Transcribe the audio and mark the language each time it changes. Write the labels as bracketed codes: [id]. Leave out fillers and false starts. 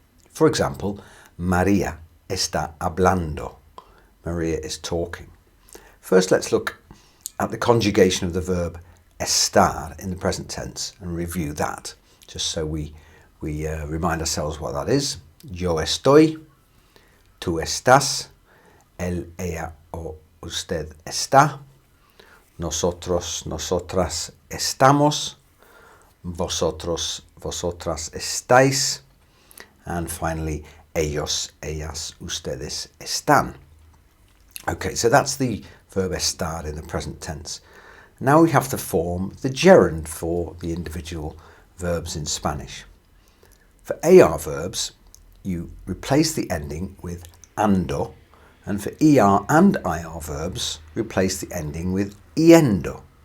[en] For example, [es] María está hablando. [en] Maria is talking. First, let's look at the conjugation of the verb estar in the present tense and review that, just so we remind ourselves what that is. [es] Yo estoy, tú estás, él, ella o usted está, nosotros, nosotras estamos, vosotros, vosotras estáis, [en] and finally, [es] ellos, ellas, ustedes están. [en] Okay, so that's the verb estar in the present tense. Now we have to form the gerund for the individual verbs in Spanish. For AR verbs, you replace the ending with ando, and for ER and IR verbs, replace the ending with yendo.